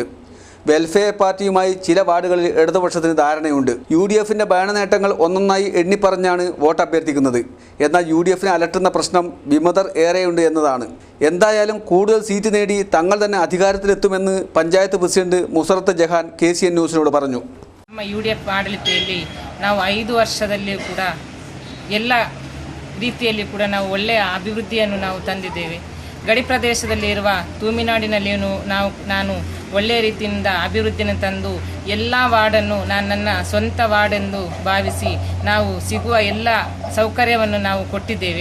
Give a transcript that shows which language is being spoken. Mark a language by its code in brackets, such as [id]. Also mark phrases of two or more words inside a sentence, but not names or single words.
[ml] വെൽഫെയർ പാർട്ടിയുമായി ചില വാർഡുകളിൽ ഇടതുപക്ഷത്തിന് ധാരണയുണ്ട്. UDFിൻ്റെ ഭരണ നേട്ടങ്ങൾ ഒന്നൊന്നായി എണ്ണിപ്പറഞ്ഞാണ് വോട്ട് അഭ്യർത്ഥിക്കുന്നത്. എന്നാൽ UDFിനെ അലട്ടുന്ന പ്രശ്നം വിമതർ ഏറെയുണ്ട് എന്നതാണ്. എന്തായാലും കൂടുതൽ സീറ്റ് നേടി തങ്ങൾ തന്നെ അധികാരത്തിലെത്തുമെന്ന് പഞ്ചായത്ത് പ്രസിഡന്റ് ಮುಸರತ್ ಜಹಾನ್ KCN ನ್ಯೂಸ್ನೋಡು പറഞ്ഞു. [kn] ನಮ್ಮ UDF ಆಡಳಿತದಲ್ಲಿ ನಾವು 5 ವರ್ಷದಲ್ಲಿ ಕೂಡ ಎಲ್ಲ ರೀತಿಯಲ್ಲಿ ಕೂಡ ನಾವು ಒಳ್ಳೆಯ ಅಭಿವೃದ್ಧಿಯನ್ನು ನಾವು ತಂದಿದ್ದೇವೆ. ಗಡಿ ಪ್ರದೇಶದಲ್ಲಿರುವ ತೂಮಿನಾಡಿನಲ್ಲಿಯೂ ನಾನು ಒಳ್ಳೆಯ ರೀತಿಯಿಂದ ಅಭಿವೃದ್ಧಿಯನ್ನು ತಂದು ಎಲ್ಲ ವಾರ್ಡನ್ನು ನನ್ನ ಸ್ವಂತ ವಾರ್ಡೆಂದು ಭಾವಿಸಿ ನಾವು ಸಿಗುವ ಎಲ್ಲ ಸೌಕರ್ಯವನ್ನು ನಾವು ಕೊಟ್ಟಿದ್ದೇವೆ.